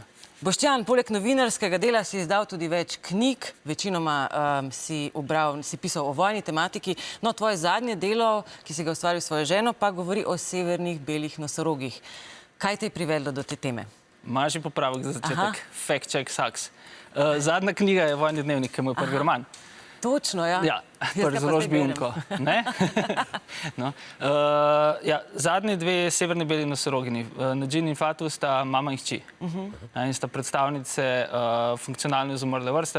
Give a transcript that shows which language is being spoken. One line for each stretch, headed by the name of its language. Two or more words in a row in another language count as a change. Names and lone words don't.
Slovenian: Boštjan, poleg novinarskega dela si izdal tudi več knjig, večinoma si pisal o vojni tematiki. No, tvoje zadnje delo, ki si ga ustvaril s svojo ženo, pa govori o severnih belih nosorogih. Kaj te je privedlo do te teme? Maži popravek za začetek.
English: Fact check sucks.
Slovenian: Zadnja knjiga je Vojni dnevnik, ki je moj prvi roman. Točno, ja. Ja, prvi založbi Unko. No. Zadnji dve severni beli nosorogini, Nadžin in Fatu, sta mama in hči. In sta predstavnice funkcionalno izumrle vrste.